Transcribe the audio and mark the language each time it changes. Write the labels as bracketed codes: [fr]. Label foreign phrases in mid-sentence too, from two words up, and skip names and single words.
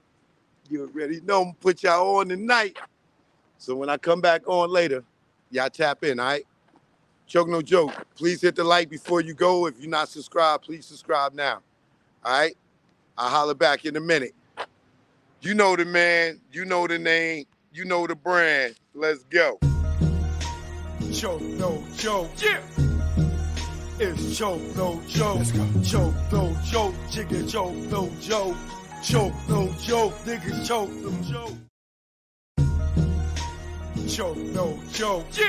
[en] You already know I'm gonna put y'all on tonight. So when I come back on later, y'all tap in, all right? Choke no joke. Please hit the like before you go. If you're not subscribed, please subscribe now. All right? I'll holler back in a minute. You know the man, you know the name, you know the brand. Let's go. Choke no joke. Yeah. It's choke no joke. Let's go. Choke no joke. Chicken choke no joke. Choke no joke. Niggas choke no joke. Choke no joke. Yeah.